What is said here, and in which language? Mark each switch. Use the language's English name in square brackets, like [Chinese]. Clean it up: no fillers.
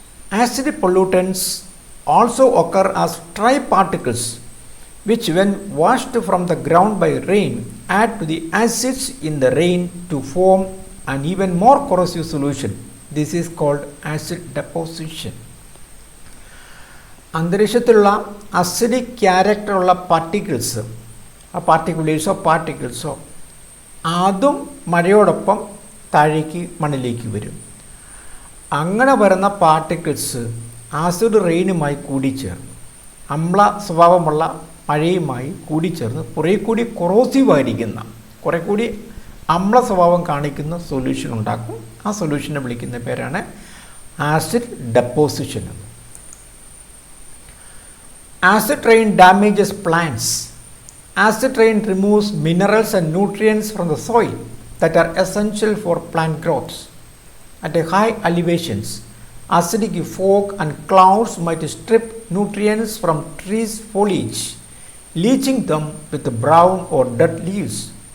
[English] Acid pollutants also occur as dry particles, which when washed from the ground by rain add to the acids in the rain to form an even more corrosive solution. This is called acid deposition. [Malayalam] അന്തരീക്ഷത്തിലുള്ള acidic ക്യാരക്ടറുള്ള particles, ആ പാർട്ടിക്കിൾസോ അതും മഴയോടൊപ്പം താഴേക്ക് മണ്ണിലേക്ക് വരും. അങ്ങനെ വരുന്ന particles acid റെയിനുമായി കൂടിച്ചേർന്ന് അമ്ല സ്വഭാവമുള്ള മഴയുമായി കൂടിച്ചേർന്ന് കുറേ കൂടി കൊറോസീവായിരിക്കുന്ന, കുറേ കൂടി അമ്ല സ്വഭാവം കാണിക്കുന്ന സൊല്യൂഷൻ ഉണ്ടാക്കും. ആ സൊല്യൂഷനെ വിളിക്കുന്ന പേരാണ് acid deposition. [English] Acid rain damages plants. Acid rain removes minerals and nutrients from the soil that are essential for plant growth. At high elevations, acidic fog and clouds might strip nutrients from trees' foliage, leaching them with brown or dead leaves.